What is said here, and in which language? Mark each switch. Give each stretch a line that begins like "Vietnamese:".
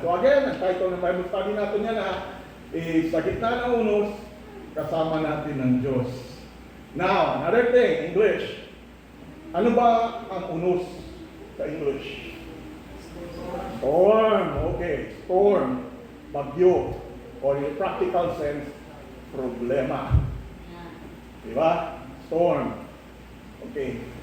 Filipino: So again, ang title ng Bible study natin yan is sa gitna ng unos, kasama natin ng Diyos.
English: Now, another thing, English.
Filipino: Ano ba ang unos sa English?
English: Storm. Okay, storm. Bagyo. Or in practical sense, problema. Diba? Storm. Okay.